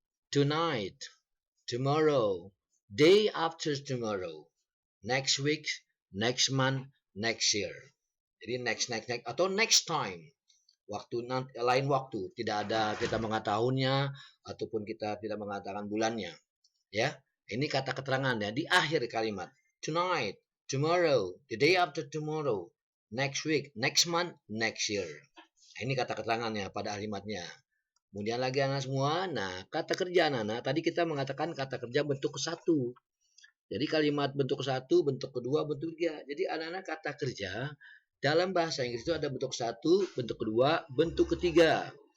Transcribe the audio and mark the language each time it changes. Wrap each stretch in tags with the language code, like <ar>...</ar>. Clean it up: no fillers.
<en>Tonight, tomorrow, day after tomorrow, next week, next month, next year.</en> <id>Jadi next atau next time. Waktu nanti, lain waktu, tidak ada kita mengatakannya ataupun kita tidak mengatakan bulannya. Ya, ini kata keterangannya di akhir kalimat.</id> <en>Tonight, tomorrow, the day after tomorrow, next week, next month, next year.</en> <id>Ini kata keterangannya pada kalimatnya. Kemudian lagi anak semua, nah kata kerja anak, tadi kita mengatakan kata kerja bentuk ke-1. Jadi kalimat bentuk ke-1, bentuk kedua, bentuk ketiga. Jadi anak-anak kata kerja dalam bahasa Inggris itu ada bentuk 1, bentuk kedua, bentuk ketiga.</id>